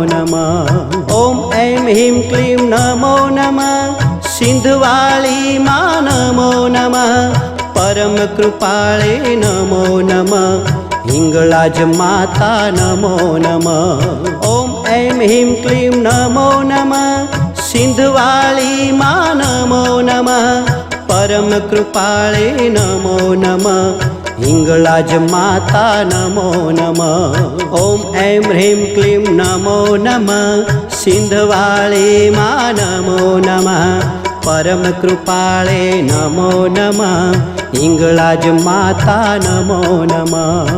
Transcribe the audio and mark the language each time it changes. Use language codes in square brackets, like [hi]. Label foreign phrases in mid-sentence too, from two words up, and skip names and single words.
[sa] નમઃ ઓમ એમ હ્રીમ ક્લીમ નમો નમઃ સિંધવાળી માં નમો નમઃ પરમ કૃપાળે નમો નમઃ હિંગળાજ માતા નમો નમઃ ઓમ એમ હ્રીમ ક્લીમ નમો નમઃ સિંધવાળી માં નમો નમઃ પરમ કૃપાળે નમો નમઃ हिंगलाज माता नमो नमः। ओम ऐं ह्रीं क्लीं नमो नमः। सिंधवाणी मां नमो नमः। परम कृपाळे नमो नमः। हिंगलाज माता नमो नमः।